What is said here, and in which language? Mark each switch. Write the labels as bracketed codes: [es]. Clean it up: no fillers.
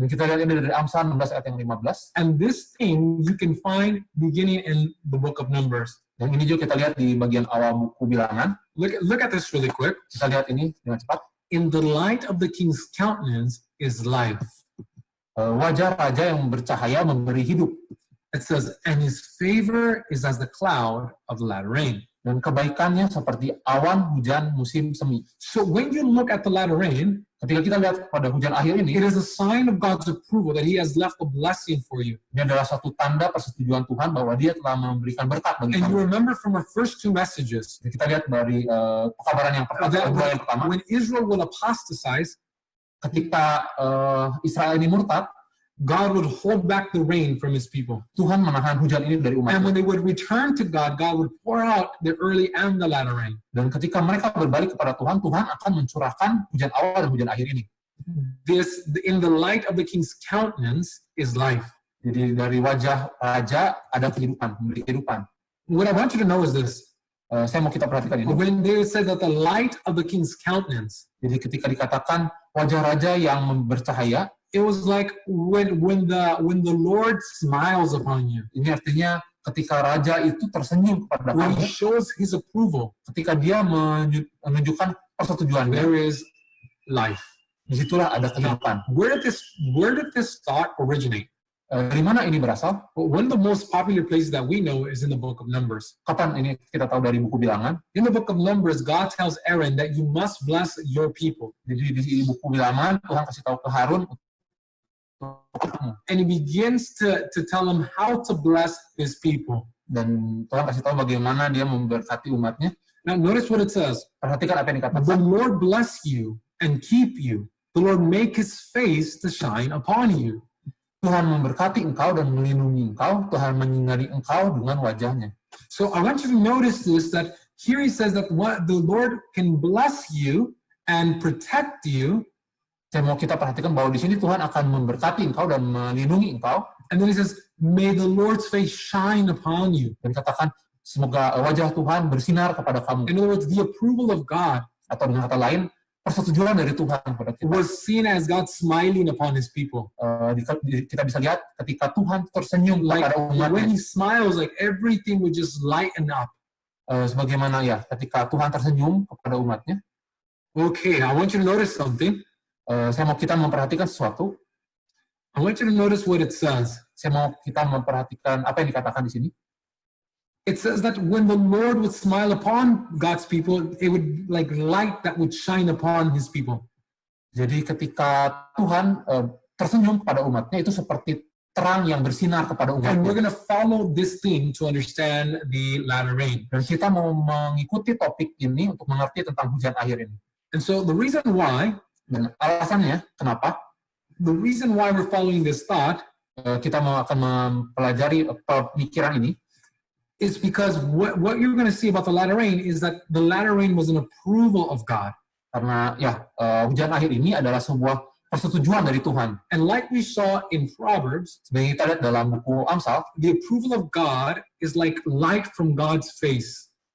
[id] Dan kita lihat ini dari Amsal 16 ayat yang 15. [en] And this thing you can find beginning in the book of Numbers. [id] Dan ini juga kita lihat di bagian awal buku Bilangan. [en] Look at this really quick. [id] Kita lihat ini dengan cepat. [en] In the light of the king's countenance is life. [id] Wajah raja yang bercahaya memberi hidup. [en] It says, and his favor is as the cloud of the latter rain. [id] Dan kebaikannya seperti awan hujan musim semi. [en] So when you look at the latter rain, [id] Ketika kita lihat pada hujan akhir ini, [en] is a sign of God's approval that he has left a blessing for you. [id] ini adalah satu tanda persetujuan Tuhan bahwa dia telah memberikan berkat bagi [en] And you [id] kamu. [en] remember from our first two messages [id] Jadi kita lihat dari pekabaran yang pertama, [en] that [id] yang pertama, [en] when Israel will apostatize, [id] ketika Israel ini murtad, [en] God would hold back the rain from his people. [id] Tuhan menahan hujan ini dari [en] And [id] umatnya. [en] when they would return to God, God would pour out the early and the latter rain. [id] Dan ketika mereka berbalik kepada Tuhan, Tuhan akan mencurahkan hujan awal dan hujan akhir ini. [en] This, in the light of the king's countenance, is life. [id] Jadi dari wajah raja ada kehidupan, memberi kehidupan. [en] What I want you to know is this. [id] Saya mau kita perhatikan ini. [en] When they said that the light of the king's countenance, [id] Jadi ketika dikatakan wajah raja yang bercahaya, [en] it was like when the Lord smiles upon you, [id] ini artinya ketika raja itu tersenyum kepada [en] when [id] kamu, [en] he shows his approval, [id] ketika dia menunjukkan persetujuannya, [en] there is life. [id] disitulah ada kehidupan. [en] Where did this thought originate? [id] Dari mana ini berasal? [en] Well, one of the most popular places that we know is in the book of Numbers. [id] Kapan ini kita tahu dari buku Bilangan? [en] In the book of Numbers, God tells Aaron that you must bless your people. [id] Jadi di buku Bilangan Tuhan kasih tahu ke Harun, [en] And he begins to tell him how to bless his people. [id] dan Tuhan kasih tahu bagaimana dia memberkati umatnya. [en] Now notice what it says. [id] Perhatikan apa yang dikatakan. [en] Lord bless you and keep you. The Lord make his face to shine upon you. [id] Tuhan memberkati engkau dan melindungi engkau. Tuhan menyinari engkau dengan wajahnya. [en] So I want you to notice this, that here he says that what the Lord can bless you and protect you. [id] Saya mau kita perhatikan bahwa di sini Tuhan akan memberkati engkau dan melindungi engkau. [en] And then he says, may the Lord's face shine upon you. [id] Dan katakan, semoga wajah Tuhan bersinar kepada kamu. [en] In other words, the approval of God [id] Atau dengan kata lain, persetujuan dari Tuhan kepada kita. [en] was seen as God smiling upon his people. [id] Kita bisa lihat ketika Tuhan tersenyum [en] Like [id] kepada [en] when he smiles, like everything would just lighten up. [id] Sebagaimana ya, ketika Tuhan tersenyum kepada umatnya. [en] Okay, I want you to notice something. [id] Saya mau kita memperhatikan sesuatu. [en] I want you to notice what it says. [id] Saya mau kita memperhatikan apa yang dikatakan di sini. [en] It says that when the Lord would smile upon God's people, it would like light that would shine upon his people. [id] Jadi ketika Tuhan tersenyum kepada umatnya, itu seperti terang yang bersinar kepada [en] And we're going to follow this theme to understand the latter rain. [id] Dan kita mau mengikuti topik ini untuk mengerti tentang hujan akhir ini. [en] And so the reason why The reason why we're following this thought, [id] kita akan mempelajari pemikiran ini, [en] is because what you're going to see about the latter rain is that the latter rain was an approval of God. [id] Karena hujan akhir ini adalah sebuah persetujuan dari Tuhan. [en] And like we saw in Proverbs, [id] seperti kita lihat dalam buku Amsal, [en] the approval of God is like light from God's face.